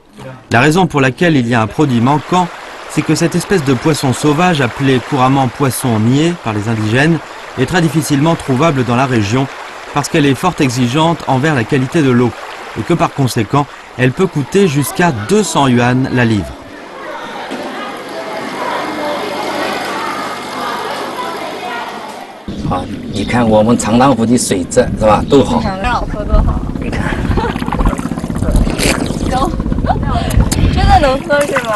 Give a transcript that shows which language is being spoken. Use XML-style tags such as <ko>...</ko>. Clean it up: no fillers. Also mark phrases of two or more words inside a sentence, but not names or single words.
<fr>La raison pour laquelle il y a un produit manquant, c'est que cette espèce de poisson sauvage appelé couramment poisson niais par les indigènes est très difficilement trouvable dans la région parce qu'elle est fort exigeante envers la qualité de l'eau et que par conséquent, elle peut coûter jusqu'à 200 yuan la livre.</fr> <zh>好，你看我们长浪湖的水质是吧，都好。长浪喝多好，你看，真的能喝是吗？</zh>